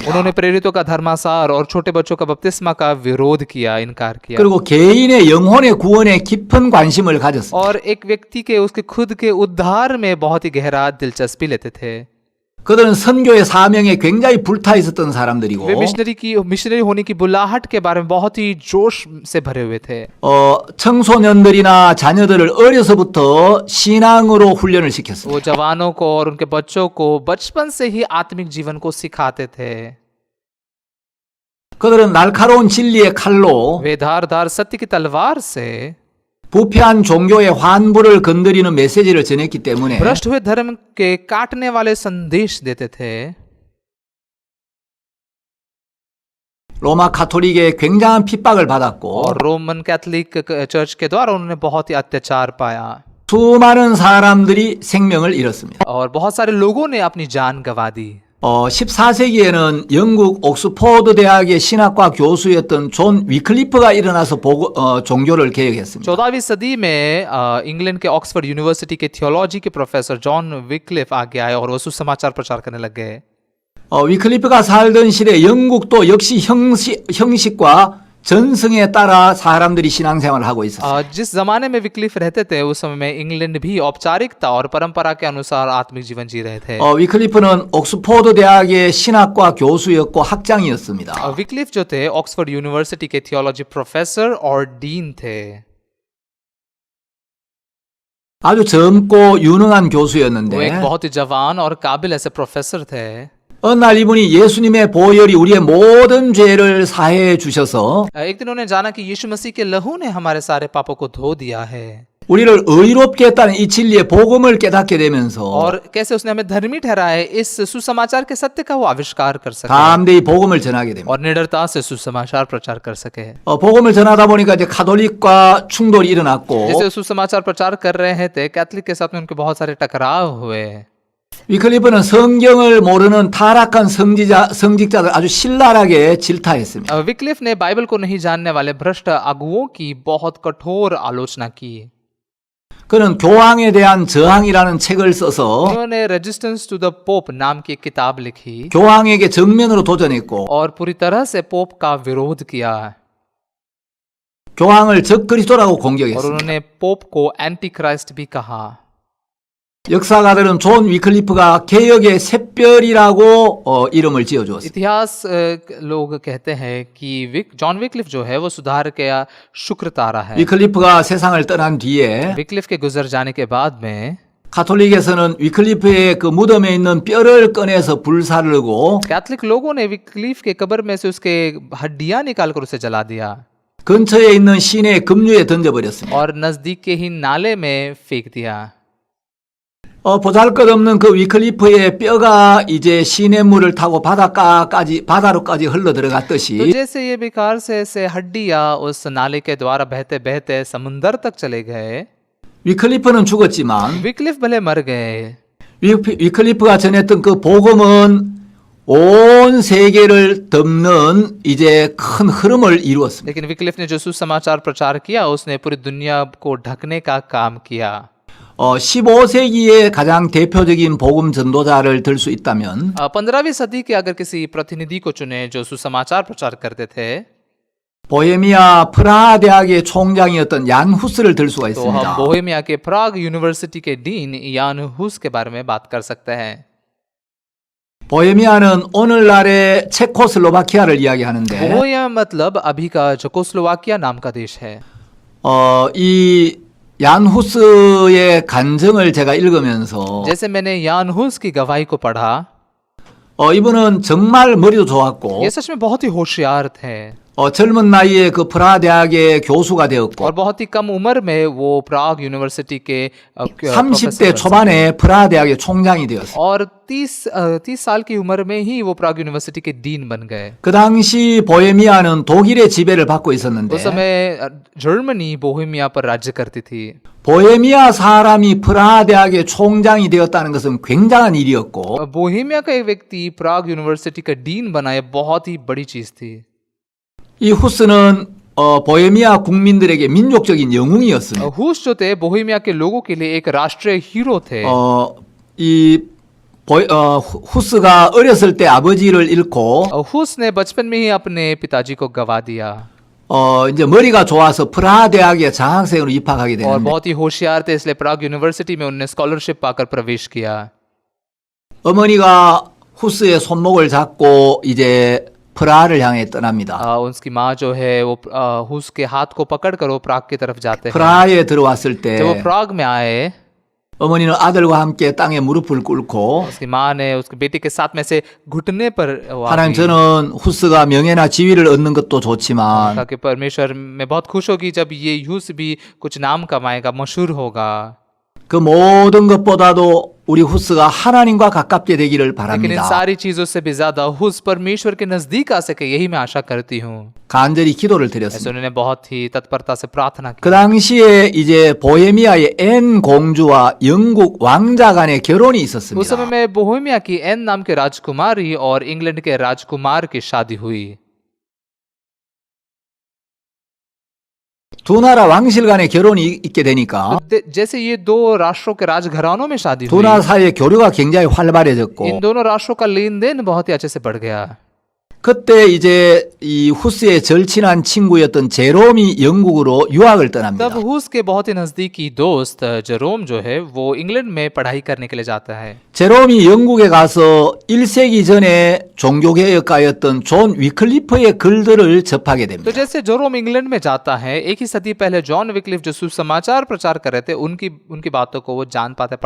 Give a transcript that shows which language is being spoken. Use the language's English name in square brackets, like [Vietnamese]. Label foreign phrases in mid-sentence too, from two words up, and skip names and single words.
[Hindi] उन्होंने प्रेरितों का धर्मासार और छोटे बच्चों का बपतिस्मा का विरोध किया, इनकार किया। [Korean] 그리고 개인의 영혼의 구원에 깊은 관심을 가졌습니다. [Hindi] और एक व्यक्ति के उसके खुद के उद्धार में बहुत ही गहरा दिलचस्पी लेते थे। [Korean] 그들은 선교의 사명에 굉장히 불타 있었던 사람들이고 [Hindi] वे मिशनरी होने की बुलाहट के बारे में बहुत ही जोश से भरे हुए थे। [Korean] 청소년들이나 자녀들을 어려서부터 신앙으로 훈련을 시켰습니다. [Hindi] वो जवानों को और उनके बच्चों को बचपन से ही आत्मिक जीवन को सिखाते थे। [Korean] 그들은 날카로운 진리의 칼로 [Hindi] वे धारदार सत्य की तलवार से [Korean] 부패한 종교의 환부를 건드리는 메시지를 전했기 때문에 [Hindi] भ्रष्ट हुए धर्म के काटने वाले संदेश देते थे। [Korean] 로마 가톨릭의 굉장한 핍박을 받았고 [Hindi] और रोमन कैथोलिक चर्च के द्वारा उन्होंने बहुत ही अत्याचार पाया [Korean] 수많은 사람들이 생명을 잃었습니다. [Hindi] और बहुत सारे लोगों ने अपनी जान गंवा दी। [Korean] 14세기에는 영국 옥스포드 대학의 신학과 교수였던 존 위클리프가 일어나서 종교를 개혁했습니다. [Hindi] 14वीं सदी में इंग्लैंड के ऑक्सफोर्ड यूनिवर्सिटी के थियोलॉजी के प्रोफेसर जॉन विक्लिफ आगे आए और वो सुसमाचार प्रचार करने लग गए। [Korean] 위클리프가 살던 시대 영국도 역시 형식과 전승에 따라 사람들이 신앙생활을 하고 있었어요. [Hindi] जिस जमाने में विक्लिफ रहते थे उस समय में इंग्लैंड भी औपचारिकता और परंपरा के अनुसार आत्मिक जीवन जी रहे थे। [Korean] 위클리프는 옥스포드 대학의 신학과 교수였고 학장이었습니다. [Hindi] विक्लिफ जो थे ऑक्सफोर्ड यूनिवर्सिटी के [English] theology professor [Hindi] और डीन थे। [Korean] 아주 젊고 유능한 [Hindi] वो एक [Korean] 교수였는데 [Hindi] बहुत ही जवान और काबिल ऐसे प्रोफेसर थे। [Korean] 어느 날 이분이 예수님의 보혈이 우리의 모든 죄를 사해 주셔서 [Hindi] एक दिन उन्हें जाना कि यीशु मसीह के लहू ने हमारे सारे पापों को धो दिया है। [Korean] 우리를 의롭게 했다는 이 진리의 복음을 깨닫게 되면서 [Hindi] और कैसे उसने हमें धर्मी ठहराया है, इस सुसमाचार के सत्य का वो आविष्कार कर सके [Korean] 담대히 복음을 전하게 됩니다. [Hindi] और निडरता से सुसमाचार प्रचार कर सके। [Korean] 복음을 전하다 보니까 이제 가톨릭과 충돌이 일어났고 [Hindi] जैसे सुसमाचार प्रचार कर रहे थे, कैथलिक के साथ में उनके बहुत सारे टकराव हुए। [Korean] 위클리프는 성경을 모르는 타락한 성직자들 아주 신랄하게 질타했습니다. [Hindi] विक्लिफ ने बाइबल को नहीं जानने वाले भ्रष्ट अगुओं की बहुत कठोर आलोचना की। [Korean] 그는 교황에 대한 저항이라는 책을 써서 [Hindi] उन्होंने रेजिस्टेंस टू द पोप नाम की एक किताब लिखी [Korean] 교황에게 정면으로 도전했고 [Hindi] और पूरी तरह से पोप का विरोध किया [Korean] 교황을 적그리스도라고 [Hindi] और [Korean] 공격했습니다. [Hindi] उन्होंने पोप को [English] anti Christ [Hindi] भी कहा। [Korean] 역사가들은 존 위클리프가 개혁의 샛별이라고 이름을 지어주었습니다. [Hindi] इतिहास लोग कहते हैं कि जॉन विक्लिफ जो है वो सुधार का शुक्र तारा है। [Korean] 위클리프가 세상을 떠난 뒤에 [Hindi] विक्लिफ के गुजर जाने के बाद में [Korean] 가톨릭에서는 위클리프의 그 무덤에 있는 뼈를 꺼내서 불사르고 [Hindi] कैथलिक लोगों ने विक्लिफ के कब्र में से उसके हड्डियां निकालकर उसे जला दिया [Korean] 근처에 있는 시내 급류에 던져버렸습니다. [Hindi] और नजदीक के ही नाले में फेंक दिया। [Korean] 보잘것없는 그 위클리프의 뼈가 이제 시냇물을 타고 바다로까지 흘러 [Hindi] तो [Korean] 들어갔듯이 [Hindi] जैसे ये बेकार से हड्डियां उस नाले के द्वारा बहते बहते समुंदर तक चले गए। [Korean] 위클리프는 죽었지만 [Hindi] विक्लिफ भले मर गए [Korean] 위클리프가 전했던 그 복음은 온 세계를 덮는 이제 큰 흐름을 이루었습니다. [Hindi] लेकिन विक्लिफ ने जो सुसमाचार प्रचार किया उसने पूरी दुनिया को ढकने का काम किया। [Korean] 15세기의 가장 대표적인 복음 전도자를 들 수 있다면 [Hindi] 15वीं सदी के अगर किसी प्रतिनिधि को चुने जो सुसमाचार प्रचार करते थे [Korean] 보헤미아 프라하 대학의 총장이었던 얀 후스를 들 수가 [Hindi] तो हम [Korean] 있습니다. [Hindi] बोहेमिया के प्राग यूनिवर्सिटी के डीन यान हुस के बारे में बात कर सकते हैं। [Korean] 보헤미아는 오늘날의 체코슬로바키아를 이야기하는데 [Hindi] बोहेमिया मतलब अभी का चेकोस्लोवाकिया नाम का देश है। [Korean] 이 얀 후스의 간증을 제가 읽으면서 [Hindi] जैसे मैंने यान हुस की गवाही को पढ़ा, [Korean] 이분은 정말 머리도 좋았고 [Hindi] ये सच में बहुत ही होशियार थे [Korean] 젊은 나이에 그 프라하 대학의 교수가 되었고 [Hindi] और बहुत ही कम उम्र में वो प्राग यूनिवर्सिटी के [Korean] 30대 초반에 프라하 대학의 총장이 되었어요. [Hindi] और 30 साल की उम्र में ही वो प्राग यूनिवर्सिटी के डीन बन गए। [Korean] 그 당시 보헤미아는 독일의 지배를 받고 있었는데 [Hindi] उस समय जर्मनी बोहेमिया पर राज्य करती थी। [Korean] 보헤미아 사람이 프라하 대학의 총장이 되었다는 것은 굉장한 일이었고 [Hindi] बोहेमिया का एक व्यक्ति प्राग यूनिवर्सिटी का डीन बना, ये बहुत ही बड़ी चीज थी। [Korean] 이 후스는 보헤미아 국민들에게 민족적인 영웅이었습니다. [Hindi] हुस जो थे बोहेमिया के लोगों के लिए एक राष्ट्रीय हीरो थे। [Korean] 후스가 어렸을 때 아버지를 잃고 [Hindi] हुस ने बचपन में ही अपने पिताजी को गवा दिया [Korean] 이제 머리가 좋아서 프라하 대학에 장학생으로 입학하게 [Hindi] और [Korean] 되는데 [Hindi] बहुत ही होशियार थे, इसलिए प्राग यूनिवर्सिटी में उन्होंने स्कॉलरशिप पाकर प्रवेश किया। [Korean] 어머니가 후스의 손목을 잡고 이제 프라하를 향해 떠납니다. [Hindi] उसकी माँ जो है वो हुस के हाथ को पकड़कर वो प्राग की तरफ जाते हैं। [Korean] 프라하에 들어왔을 때 [Hindi] जब वो प्राग में आए, [Korean] 어머니는 아들과 함께 땅에 무릎을 꿇고 [Hindi] उसकी माँ ने उसके बेटे के साथ में से घुटने पर वो आ [Korean] 하나님 [Hindi] गई। [Korean] 저는 후스가 명예나 지위를 얻는 것도 좋지만 [Hindi] कहा कि परमेश्वर मैं बहुत खुश होगी जब ये हुस भी कुछ नाम कमाएगा, मशहूर होगा, [Korean] 그 모든 것보다도 우리 후스가 하나님과 가깝게 되기를 [Hindi] लेकिन इन [Korean] 바랍니다. [Hindi] सारी चीजों से भी ज्यादा हुस परमेश्वर के नजदीक आ सके, यही मैं आशा करती हूँ। [Korean] 간절히 기도를 [Hindi] ऐसे [Korean] 드렸습니다. [Hindi] उन्होंने बहुत ही तत्परता से प्रार्थना की। [Korean] 그 당시에 이제 보헤미아의 앤 공주와 영국 왕자 간의 결혼이 [Hindi] उस समय [Korean] 있었습니다. [Hindi] में बोहेमिया की एन नाम के राजकुमारी और इंग्लैंड के राजकुमार की शादी हुई। [Korean] 두 나라 왕실 간의 결혼이 있게 되니까 [Hindi] जैसे ये दो राष्ट्रों के राजघरानों में शादी [Korean] 두 [Hindi] हुई, [Korean] 나라 사이의 교류가 굉장히 활발해졌고 [Hindi] इन दोनों राष्ट्रों का लेन देन बहुत ही अच्छे से बढ़ गया। [Korean] 그때 이제 이 후스의 절친한 친구였던 제롬이 영국으로 유학을 떠납니다. [Hindi] तब हुस के बहुत ही नजदीकी दोस्त जेरोम जो है वो इंग्लैंड में पढ़ाई करने के लिए जाता है। [Korean] 제롬이 영국에 가서 1세기 전에 종교개혁가였던 존 위클리프의 글들을 접하게 [Hindi] तो [Korean] 됩니다. [Hindi] जैसे जोरोम इंग्लैंड में जाता है, एक ही सदी पहले जॉन विक्लिफ जो सुसमाचार प्रचार कर रहे थे, उनकी बातों को वो जान पाते पढ़ पाता है।